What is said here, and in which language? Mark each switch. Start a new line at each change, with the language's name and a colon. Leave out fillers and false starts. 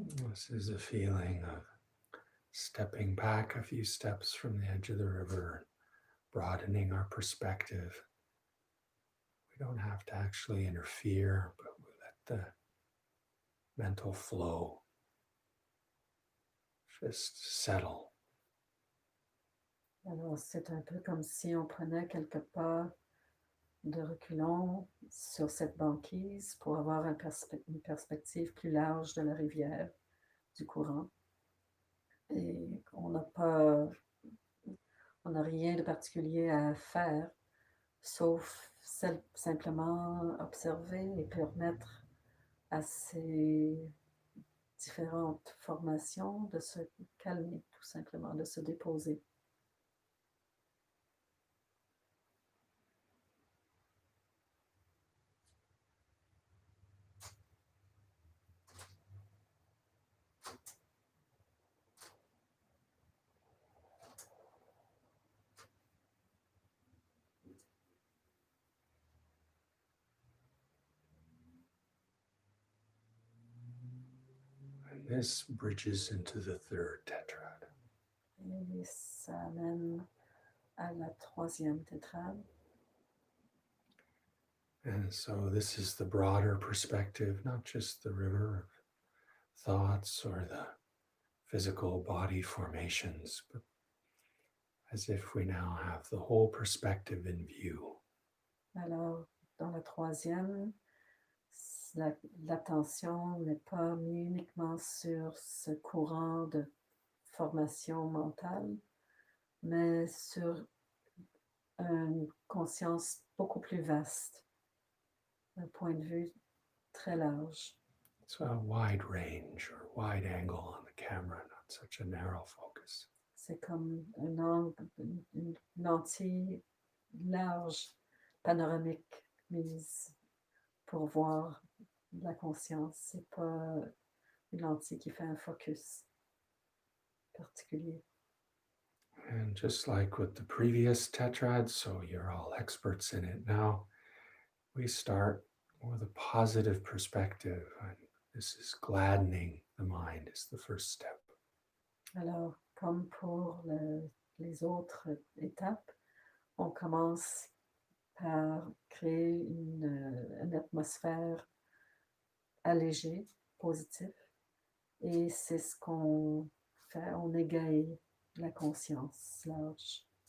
English: This is a feeling of stepping back a few steps from the edge of the river, broadening our perspective. We don't have to actually interfere, but we let the mental flow just settle.
French: Alors, c'est un peu comme si on prenait quelques pas de reculons sur cette banquise pour avoir une perspective plus large de la rivière, du courant. Et on n'a rien de particulier à faire, sauf simplement observer et permettre à ces différentes formations de se calmer, tout simplement, de se déposer.
English: And this bridges into the third tetrad.
French: Et ça amène à la troisième tétrade.
English: And so this is the broader perspective, not just the river of thoughts or the physical body formations, but as if we now have the whole perspective in view.
French: Alors, dans la troisième, l'attention n'est pas mise uniquement sur ce courant de formation mentale, mais sur une conscience beaucoup plus vaste, un point de vue très large.
English: So a wide range or wide angle on the camera, not such a narrow focus.
French: C'est comme une lentille large, panoramique, mise pour voir la conscience. C'est pas une lentille qui fait un focus particulier.
English: And just like with the previous tetrad, so you're all experts in it now, we start with a positive perspective. And this is gladdening the mind is the first step.
French: Alors, comme pour les autres étapes, on commence par créer une atmosphère allégée, positive, et c'est ce qu'on fait, on égaye la conscience large.